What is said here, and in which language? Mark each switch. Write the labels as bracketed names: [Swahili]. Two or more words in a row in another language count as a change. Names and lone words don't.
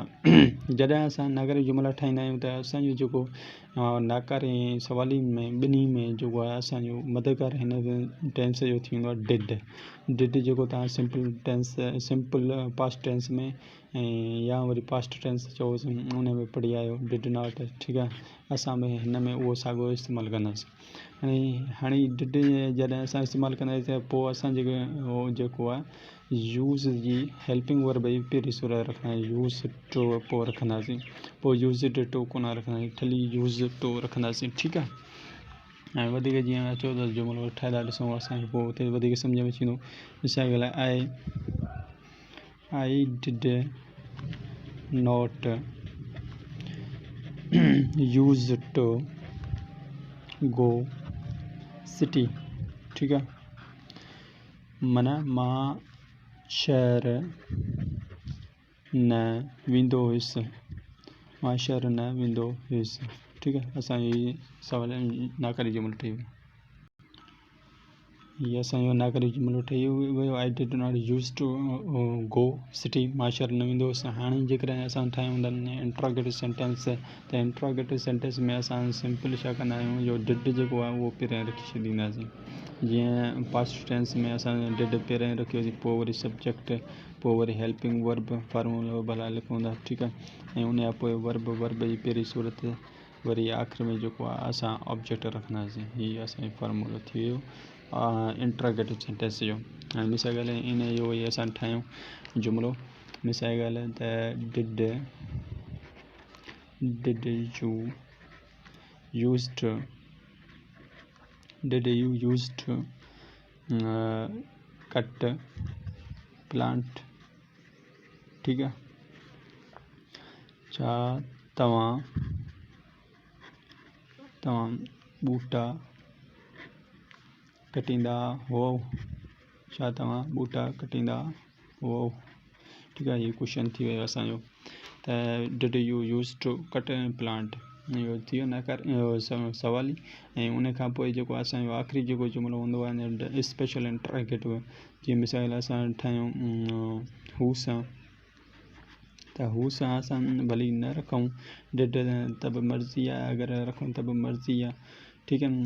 [Sindhi] जॾहिं असां नाकारी जुमिला ठाहींदा आहियूं त असांजो जेको नाकारी सवाली में ॿिन्ही में जेको आहे असांजो मददगार हिन टेंस जो थी वेंदो आहे डिड जेको तव्हां [English] simple past tense [Sindhi] में या वरी [English] past tense [Sindhi] चओसि उन में पढ़ी आयो [English] did not, [Sindhi] ठीकु आहे। असां बि हिन में उहो साॻियो इस्तेमालु कंदासीं। हाणे डिड जॾहिं असां इस्तेमालु कंदासीं त पोइ असां जेको आहे यूज़ जी [English] helping verb [Sindhi] जी पहिरीं सूरत रखंदासीं, [English] use to [Sindhi] पोइ रखंदासीं, पोइ [English] used to [Sindhi] कोन रखंदासीं, ख़ाली [English] use to [Sindhi] रखंदासीं, ठीकु आहे। ऐं वधीक जीअं अचो त जुमिलो ठाहे था ॾिसूं असांखे पोइ हुते वधीक सम्झ में अची वेंदो। मिसाल ॻाल्हि आहे [English] I did not use to go city, [Sindhi] ठीकु आहे। माना मां शहर न वेंदो हुयुसि, मां शहर न वेंदो हुयुसि, ठीकु आहे। असांजी सवाल नाकारी जुमिलो ठही वियो, हीअ असांजो नाकारी जुमिलो ठही वियो। [English] I did not use to go city, [Sindhi] मां शहर न वेंदो हुयुसि। हाणे जेकॾहिं असां ठाहियूं था [English] interrogative sentence, [Sindhi] त [English] interrogative sentence [Sindhi] में असां सिंपल छा कंदा आहियूं, जो डिड जेको आहे उहो पहिरियों रखी छॾींदासीं। जीअं [English] past tense [Sindhi] में असां डिड पहिरियों रखियोसीं, पोइ वरी सब्जेक्ट, पोइ वरी [English] helping verb [Sindhi] फार्मूलो भला लिखूं था, ठीकु आहे। ऐं उन खां पोइ वर्ब जी पहिरीं सूरत, वरी आख़िर में जेको आहे असां ऑब्जेक्ट रखंदासीं। हीअ असांजो फार्मूलो थी वियो [English] interrogative sentence [Sindhi] जो। हाणे मिसाल ॻाल्हि इन जो ई असां ठाहियूं जुमिलो। मिसाल ॻाल्हि त [English] did you use to cut plant, [Sindhi] ठीकु आहे। छा तव्हां ॿूटा कटींदा हुओ, छा तव्हां ॿूटा कटींदा हुओ, ठीकु आहे। इहो क्वेश्चन थी वियो असांजो। त [English] did you use to cut plant, [Sindhi] इहो थी वियो सवाल ई। ऐं उन खां पोइ जेको असांजो आख़िरी जेको जुमिलो हूंदो आहे [English] special interrogative, [Sindhi] जीअं मिसाल असां ठाहियूं हू सां, त हू सां असां भली न रखूं डिड त बि मर्ज़ी आहे, अगरि रखूं त बि मर्ज़ी आहे, ठीकु आहे।